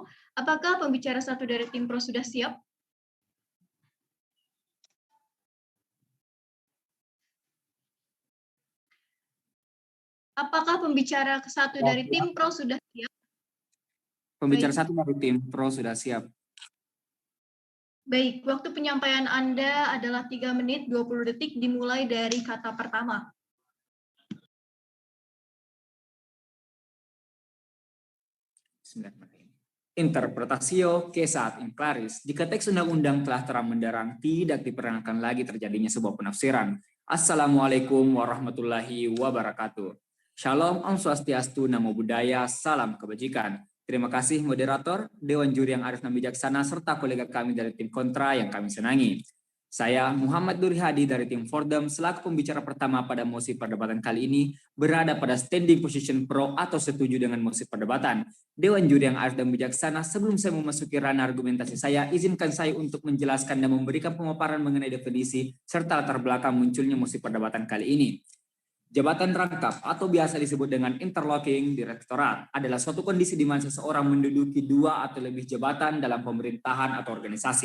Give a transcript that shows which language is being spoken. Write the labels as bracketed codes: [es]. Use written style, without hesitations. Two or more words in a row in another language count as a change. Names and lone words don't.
[id] Apakah pembicara satu dari tim pro sudah siap? Apakah pembicara satu dari tim pro sudah siap? Pembicara Baik. satu dari tim pro sudah siap. Baik, waktu penyampaian Anda adalah 3 menit 20 detik dimulai dari kata pertama. [la] Interpretasio Kesat in claris. [id] Jika teks undang-undang telah terang benderang, tidak diperkenankan lagi terjadinya sebuah penafsiran. [ar] السلام عليكم ورحمة الله وبركاته. [id] Shalom, [sa] Om Swastiastu, [pi] Namo Buddhaya, [id] salam kebajikan. Terima kasih moderator, Dewan Juri yang arif dan bijaksana, serta kolega kami dari tim kontra yang kami senangi. Saya Muhammad Duri Hadi dari tim Fordham selaku pembicara pertama pada mosi perdebatan kali ini berada pada [en] standing position [id] pro atau setuju dengan mosi perdebatan. Dewan Juri yang arif dan bijaksana, sebelum saya memasuki ranah argumentasi saya, izinkan saya untuk menjelaskan dan memberikan pemaparan mengenai definisi serta latar belakang munculnya mosi perdebatan kali ini. Jabatan rangkap atau biasa disebut dengan [en] interlocking direktorat [id] adalah suatu kondisi di mana seseorang menduduki 2 atau lebih jabatan dalam pemerintahan atau organisasi.